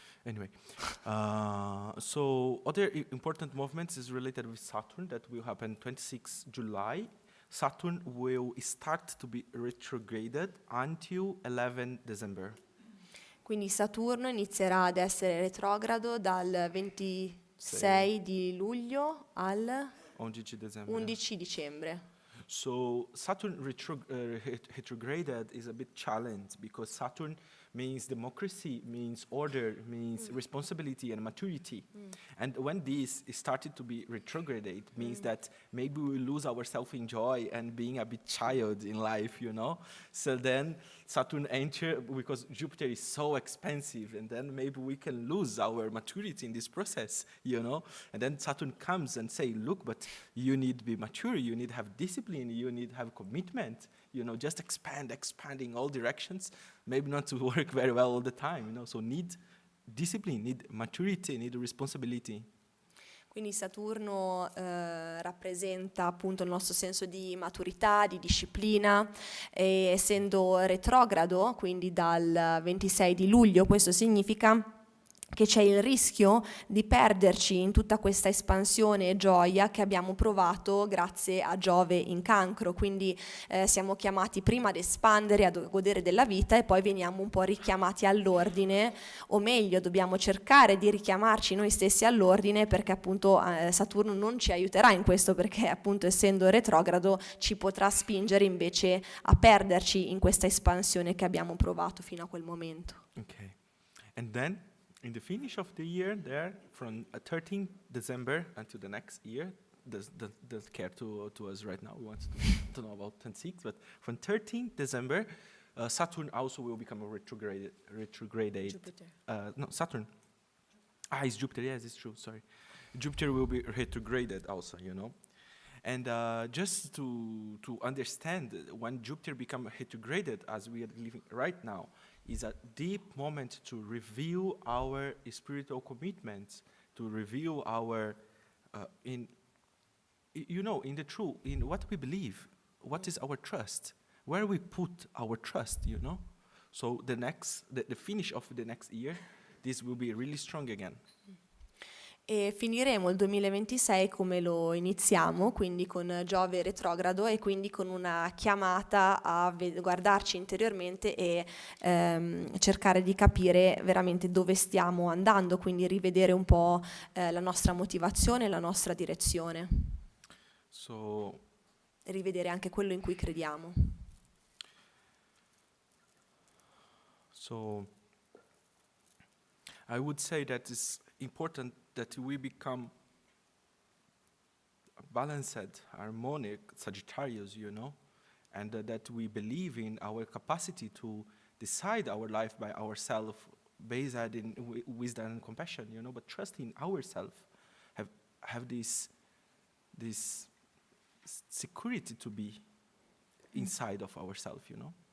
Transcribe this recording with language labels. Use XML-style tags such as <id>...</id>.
<en>Anyway, so other important movements is related with Saturn that will happen 26 July. Saturn will start to be retrograded until 11 December.</en> <it>Quindi Saturno inizierà ad essere retrogrado dal 26 di luglio al</it> <en>11 December.</en> <it>11 dicembre.</it> <en>So Saturn retrograded is a bit challenge because Saturn means democracy, means order, means responsibility and maturity. And when this is started to be retrograded, means that maybe we lose ourselves in joy and being a bit child in life, you know? So then Saturn enter because Jupiter is so expensive, and then maybe we can lose our maturity in this process, you know. And then Saturn comes and say, look, but you need to be mature, you need to have discipline, you need to have commitment, you know, just expand in all directions, maybe not to work very well all the time, you know. So need discipline, need maturity, need responsibility.</en> <it>Quindi Saturno rappresenta appunto il nostro senso di maturità, di disciplina, e essendo retrogrado, quindi dal 26 di luglio, questo significa che c'è il rischio di perderci in tutta questa espansione e gioia che abbiamo provato grazie a Giove in Cancro, quindi siamo chiamati prima ad espandere, a godere della vita, e poi veniamo un po' richiamati all'ordine, o meglio dobbiamo cercare di richiamarci noi stessi all'ordine, perché appunto Saturno non ci aiuterà in questo, perché appunto essendo retrogrado ci potrà spingere invece a perderci in questa espansione che abbiamo provato fino a quel momento.</it> <en>Okay. And then in the finish of the year, there, from 13 December until the next year, doesn't care to us right now. We want to know about 26, but from 13 December, Saturn also will become a retrograde. Jupiter. No, Saturn. It's Jupiter. Yes, it's true. Sorry, Jupiter will be retrograded also. You know, and just to understand when Jupiter becomes retrograded, as we are living right now, is a deep moment to review our spiritual commitments, to review our, in the truth, in what we believe, what is our trust, where we put our trust, you know? So the finish of the next year, this will be really strong again.</en> <it>E finiremo il 2026 come lo iniziamo, quindi con Giove retrogrado, e quindi con una chiamata a guardarci interiormente e cercare di capire veramente dove stiamo andando, quindi rivedere un po' la nostra motivazione, la nostra direzione.</it> <en>So,</en> <it>E rivedere anche quello in cui crediamo.</it> <en>So I would say that it's important that we become balanced, harmonic Sagittarius, you know, and that we believe in our capacity to decide our life by ourselves, based in wisdom and compassion, you know, but trust in ourselves, have this security to be inside of ourselves, you know.</en>